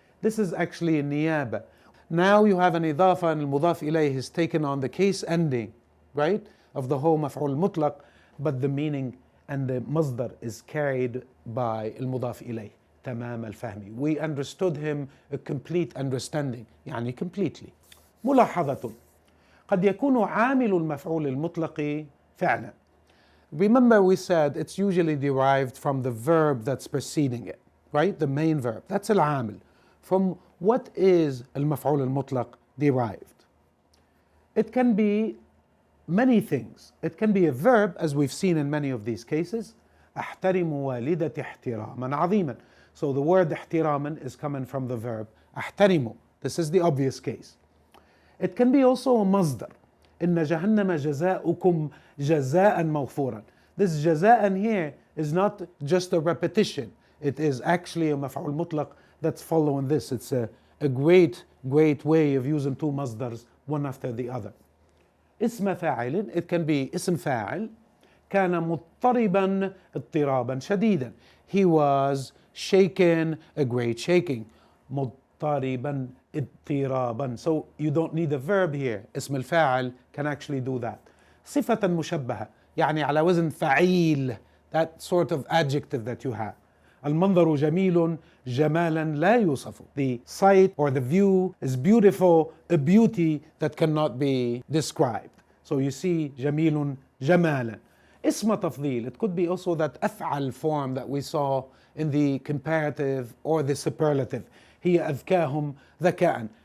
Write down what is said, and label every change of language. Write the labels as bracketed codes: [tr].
[en] This is actually a نيابة. Now you have an إضافة, and المضاف إليه is taken on the case ending, right, of the whole مفعول المطلق, but the meaning and the مصدر is carried by المضاف إليه, [ar] تمام الفهم. [en] We understood him a complete understanding, يعني completely. [ar] ملاحظة. قد يكون عامل المفعول المطلق فعلا. [en] Remember we said it's usually derived from the verb that's preceding it, right? The main verb. That's العامل. From what is المفعول المطلق derived? It can be many things. It can be a verb, as we've seen in many of these cases. [ar] أحترم والدتي احتراما عظيما. [en] So the word احتراما is coming from the verb أحترم. This is the obvious case. It can be also a مصدر. [ar] إن جهنم جزاؤكم جزاء مغفورا. [en] This جزاء here is not just a repetition. It is actually a مفعول مطلق that's following this. It's a great way of using two مصدرs one after the other. [ar] اسم فاعل. [en] It can be اسم فاعل. [ar] كان مضطربا اضطرابا شديدا. [en] He was shaken a great shaking. [ar] مضطربا اضطرابا. [en] So you don't need a verb here. اسم الفاعل can actually do that. [ar] صفة مشبهة, يعني على وزن فعيل. [en] That sort of adjective that you have. [ar] المنظر جميل جمالا لا يوصف. [en] The sight or the view is beautiful, a beauty that cannot be described. So you see جميل جمالا. [ar] اسم تفضيل. [en] It could be also that أفعل form that we saw in the comparative or the superlative. [ar] هي أذكاهم ذكاء.